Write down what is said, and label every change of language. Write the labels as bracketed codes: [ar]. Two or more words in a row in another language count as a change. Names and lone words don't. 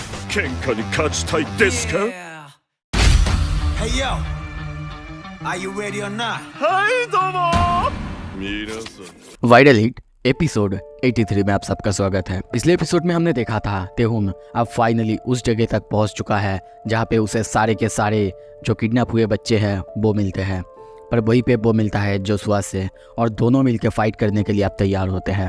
[ja] 喧嘩に勝ちたいですか？ [en] Hey yo, are you ready or not? [ja] はいどうも皆さん [hi] वाइडल हिट एपिसोड 83 में आप सबका स्वागत है। पिछले एपिसोड में हमने देखा था तेहुन अब फाइनली उस जगह तक पहुंच चुका है जहां पे उसे सारे के सारे जो किडनैप हुए बच्चे हैं वो मिलते हैं, पर वहीं पे वो मिलता है जोशुआ से और दोनों मिलकर फाइट करने के लिए अब तैयार होते हैं।